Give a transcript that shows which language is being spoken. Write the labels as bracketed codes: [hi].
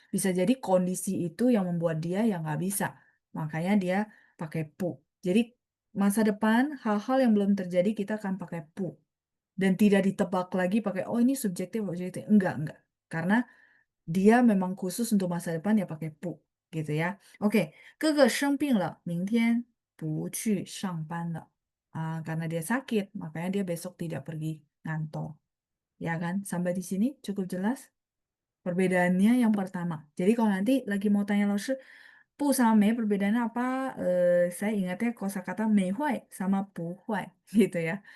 [id] Bisa jadi kondisi itu yang membuat dia yang nggak bisa. Makanya dia pakai pu. Jadi masa depan hal-hal yang belum terjadi kita akan pakai pu. Dan tidak ditebak lagi pakai oh ini subjektif objektif. Enggak. Karena dia memang khusus untuk masa depan ya pakai 不 gitu ya. [zh] Oke, 哥哥生病了，明天不去上班了. [id] Karena dia sakit, makanya dia besok tidak pergi ngantor. Ya kan? Sampai di sini cukup jelas perbedaannya yang pertama. Jadi kalau nanti lagi mau tanya laoshi, 不 sama 没 perbedaannya apa? Saya ingatnya kosakata [zh] 没坏 [id] sama [zh] 不坏 [id] gitu ya.